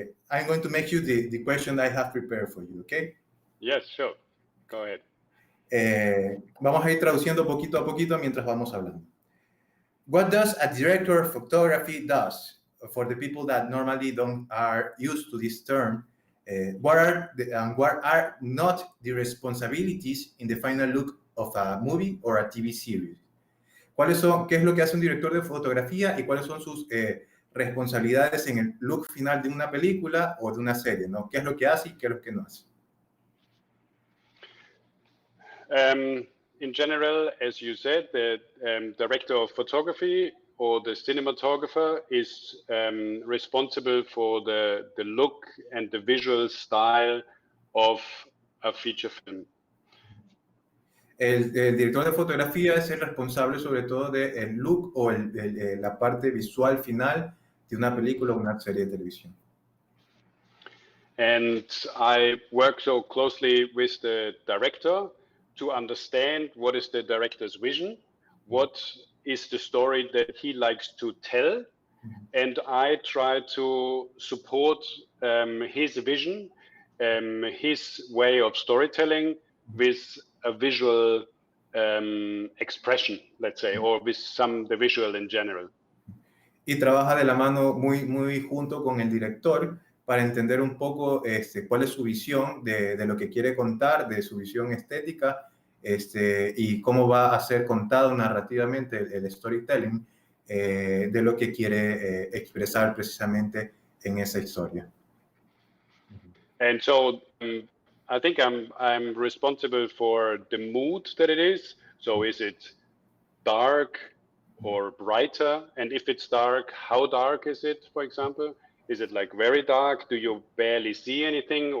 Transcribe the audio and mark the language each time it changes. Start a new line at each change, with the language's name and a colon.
English: I'm going to make you the question I have prepared for you, okay? Yes, sure. Go ahead.
Spanish: Vamos a ir traduciendo poquito a poquito mientras vamos hablando.
English: What does a director of photography does? For the people that normally don't are used to this term, what are not the responsibilities in the final look of a movie or a TV series?
Spanish: ¿Qué es lo que hace un director de fotografía y cuáles son sus responsabilidades en el look final de una película o de una serie, ¿no? ¿Qué es lo que hace y qué es lo que no hace?
English: In general, as you said, the director of photography or the cinematographer is responsible for the look and the visual style of a feature film.
Spanish: El director de fotografía es el responsable sobre todo del look o la parte visual final de una película o una serie de televisión.
English: And I work so closely with the director to understand what is the director's vision, what is the story that he likes to tell, and I try to support his vision, his way of storytelling with a visual expression, let's say, or with the visual in general.
Spanish: Y trabaja de la mano muy junto con el director para entender un poco cuál es su visión de lo que quiere contar, de su visión estética, y cómo va a ser contado narrativamente el storytelling de lo que quiere expresar precisamente en esa historia.
English: And so I think I'm responsible for the mood that it is. So is it dark or brighter? And if it's dark, how dark is it, for example? Is it like very dark? Do you barely see anything?